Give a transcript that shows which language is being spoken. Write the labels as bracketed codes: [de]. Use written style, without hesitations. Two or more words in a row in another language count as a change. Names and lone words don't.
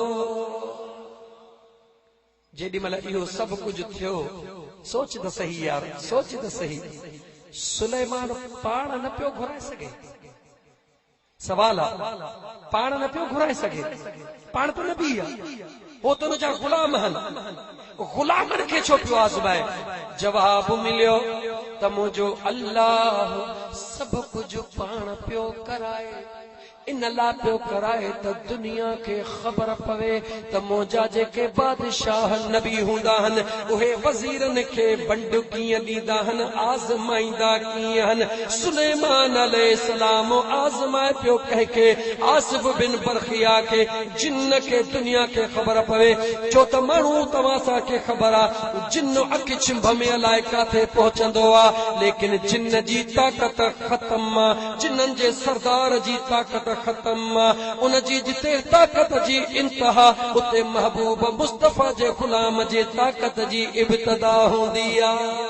[sd] जेॾीमहिल इहो सभु कुझु थियो सोच त सही यार सोच त सही। सुलेमान पाण न पियो घुराए सघे। सवाल आहे पाण न पियो घुराए सघे। पाण त नबी आहे वो तो जा गुलाम हन गुलामन के छो पियो आज़माए। जवाब मिलियो त मुंहिंजो अल्लाह सब कुछ पाण पियो कराए। इन ला पियो कराए त दुनिया के ख़बर पवे त मुंहिंजा जेके बादशाह नबी हूंदा हन उहे वज़ीरन खे बंड कीअं ॾींदा हन आज़माईंदा कीअं हन। सुलेमान अलैहिस्सलाम आज़माए पियो कंहिंखे आसिफ बिन बरखिया खे जिन्न के दुनिया के ख़बर पवे छो त माण्हू तव्हां सां ख़बर आहे जिन अखि छिंभ में अलाए काथे पहुचंदो आहे लेकिन जिन जी ताक़त ख़तम आहे। जिन्हनि जे सरदार जी ताक़त खत्म उन जी जिते ताक़त जी इंतहा उते महबूब मुस्तफ़ा जे ग़ुलाम जे ताक़त जी इब्तिदा हूंदी आहे।